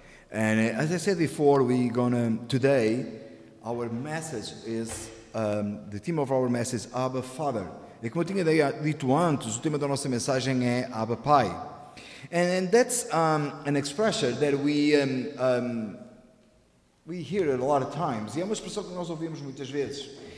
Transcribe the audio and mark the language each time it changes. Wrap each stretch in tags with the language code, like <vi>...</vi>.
<en>And as I said before, today, our message is, the theme of our message is Abba Father.</en> <pt>E como eu tinha dito antes, o tema da nossa mensagem é Abba Pai.</pt> <en>And that's an expression that we hear it a lot of times.</en> <pt>E é uma expressão que nós ouvimos muitas vezes.</pt>